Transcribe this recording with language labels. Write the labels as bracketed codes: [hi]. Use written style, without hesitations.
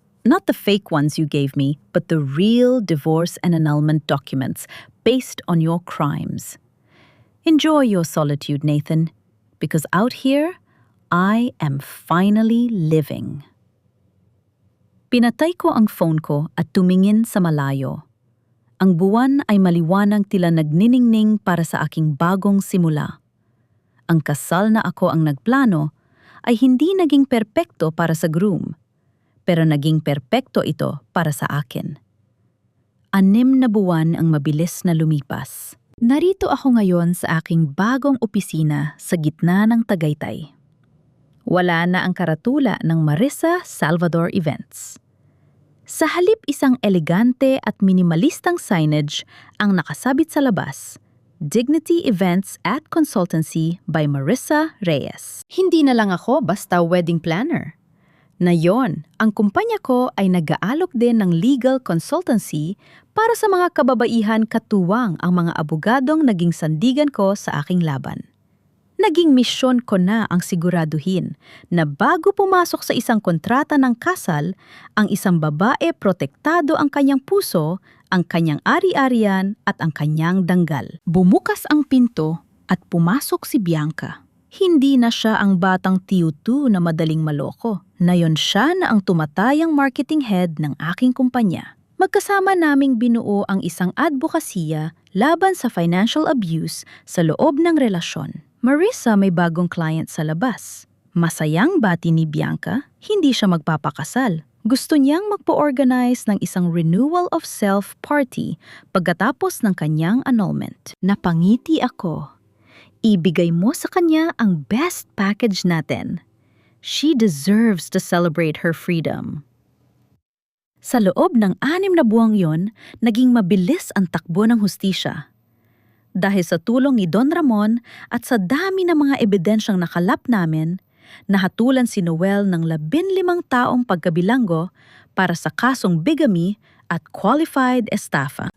[en] Not the fake ones you gave me, but the real divorce and annulment documents based on your crimes. Enjoy your solitude, Nathan. Because out here, I am finally living. [tl] Pinatay ko ang phone ko at tumingin sa malayo. Ang buwan ay maliwanag tila nagniningning para sa aking bagong simula. Ang kasal na ako ang nagplano ay hindi naging perpekto para sa groom, pero naging perpekto ito para sa akin. 6 na buwan ang mabilis na lumipas. Narito ako ngayon sa aking bagong opisina sa gitna ng Tagaytay. Wala na ang karatula ng Marissa Salvador Events. Sa halip isang elegante at minimalistang signage ang nakasabit sa labas, Dignity Events at Consultancy by Marissa Reyes. Hindi na lang ako basta wedding planner. Ngayon, ang kumpanya ko ay nag-aalok din ng legal consultancy para sa mga kababaihan katuwang ang mga abogadong naging sandigan ko sa aking laban. Naging misyon ko na ang siguraduhin na bago pumasok sa isang kontrata ng kasal, ang isang babae protektado ang kanyang puso, ang kanyang ari-arian at ang kanyang danggal. Bumukas ang pinto at pumasok si Bianca. Hindi na siya ang batang tiyutu na madaling maloko. Nayon siya na ang tumatayang marketing head ng aking kumpanya. Magkasama naming binuo ang isang advokasya laban sa financial abuse sa loob ng relasyon. Marissa may bagong client sa labas. Masayang bati ni Bianca, hindi siya magpapakasal. Gusto niyang magpo-organize ng isang [en] renewal of self party [tl] pagkatapos ng kanyang annulment. Napangiti ako. Ibigay mo sa kanya ang best package natin. [en] She deserves to celebrate her freedom. [tl] Sa loob ng 6 na buwang yon, naging mabilis ang takbo ng hustisya. Dahil sa tulong ni Don Ramon at sa dami ng mga ebidensyang nakalap namin, nahatulan si Noel ng 15 taong pagkabilanggo para sa kasong bigamy at qualified estafa.